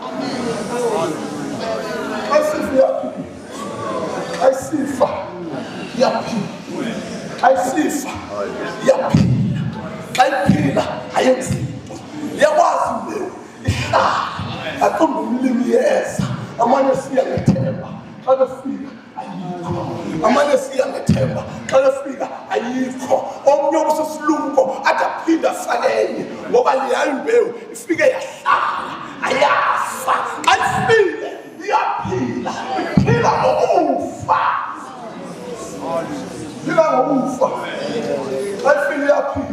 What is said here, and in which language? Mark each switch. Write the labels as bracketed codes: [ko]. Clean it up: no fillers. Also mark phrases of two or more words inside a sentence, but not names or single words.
[xh] Ayisifa yaphila, ayisifa yaphila, ayiphila ayenzinto. Yakwazi imbewu ihlala, aqonda umlimi yeza. Amanye siya ngethemba xa befika ayikho, amanye siya ngethemba xa befika ayikho. Omnye ubusesilumko athi aphinde afakenye ngoba leya imbewu ifike yahlala, ayafa. Ayifile iyaphila, iphila ngokufa, iphila ngokufa. Ayifile iyaphila.